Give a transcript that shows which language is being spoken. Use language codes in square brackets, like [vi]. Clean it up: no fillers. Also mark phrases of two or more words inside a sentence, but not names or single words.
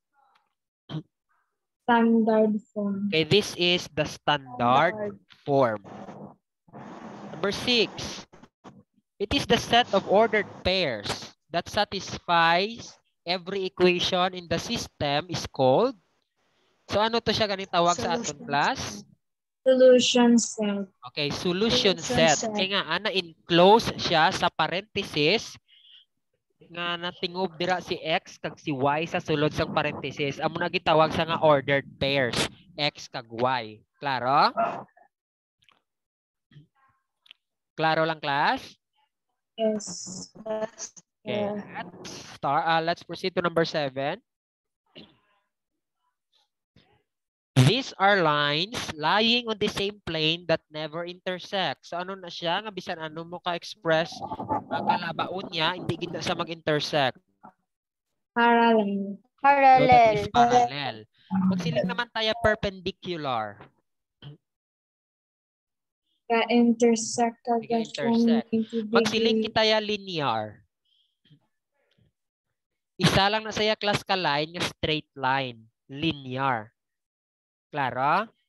[en] Standard form. Okay, this is the standard form. Number 6. It is the set of ordered pairs that satisfies every equation in the system is called. [hil] So ano to siya ganit tawag sa aton class? [en] Solution set. Okay, solution Solution set. set. [hil] Kaya nga, enclose siya sa parenthesis nga natingob dira si x kag si y sa sulod sa parenthesis. Amo na gitawag sa nga [en] ordered pairs, [hil] x kag y. Klaro? Klaro lang, [en] class? Yes. Okay, let's proceed to number 7. These are lines lying on the same plane that never intersect. [hil] So ano na siya? Nga bisan ano mo ka-express ang kalabaon niya, hindi gina sa mag-intersect. [en] Parallel. So that is Parallel. parallel. [hil] Magsiling naman tayo perpendicular. Ka-intersect ka Ka-intersect. Magsiling kita ya linear. Isa lang na saya class ka line nga [en] straight line. Linear. Klaro?